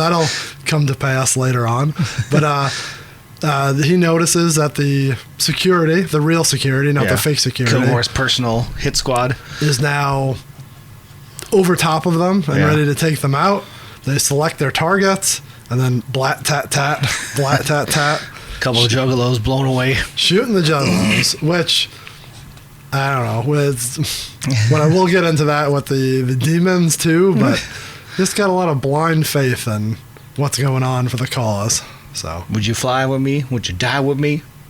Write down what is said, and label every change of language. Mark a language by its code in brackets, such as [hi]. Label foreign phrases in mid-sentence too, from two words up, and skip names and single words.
[en] That'll come to pass later on. But he notices that the security, the real security, not the fake security, Killnor's personal hit squad, is now over top of them and ready to take them out. They select their targets and then blat tat tat, blat tat tat. Couple of Juggalos blown away. Shooting the Juggalos, which I don't know. But I will get into that with the demons too, but just got a lot of blind faith in what's going on for the cause. So, would you fly with me? Would you die with me?